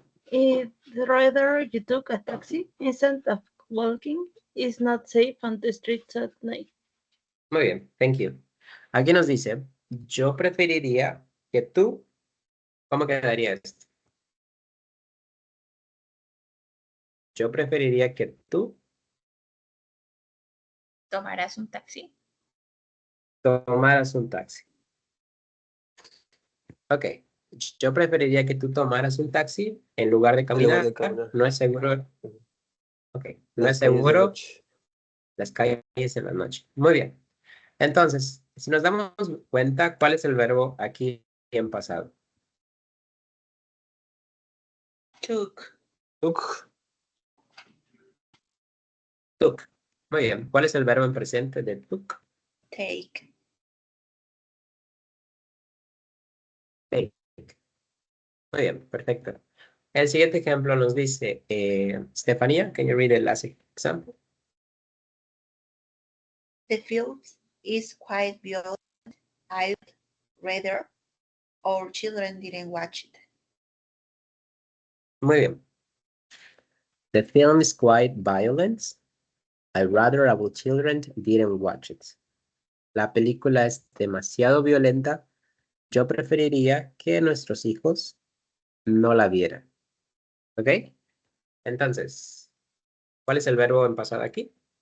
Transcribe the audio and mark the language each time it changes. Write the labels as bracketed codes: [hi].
[en] If rather you took a taxi instead of walking, is not safe on the streets at night. [es] Muy bien, [en] thank you. [es] Aquí nos dice, yo preferiría que tú, ¿cómo quedaría esto? Yo preferiría que tú ¿Tomarás un taxi? tomaras un taxi. Ok, yo preferiría que tú tomaras un taxi en lugar de En lugar caminar. de caminar. No es seguro. Ok, no Las es seguro noche. las calles en la noche. Muy bien. Entonces, si nos damos cuenta, ¿cuál es el verbo aquí en pasado? [en] Took. Took. [es] Took. Muy bien. ¿Cuál es el verbo en presente de took? [en] Take. [es] Take. Muy bien, perfecto. El siguiente ejemplo nos dice, [en] Estefanía, can you read the last example? The film is quite violent. I'd rather our children didn't watch it. [es] Muy bien. [en] The film is quite violent. I'd rather our children didn't watch it. [es] La película es demasiado violenta. Yo preferiría que nuestros hijos no la vieran. ¿Ok? Entonces, ¿cuál es el verbo en pasado aquí?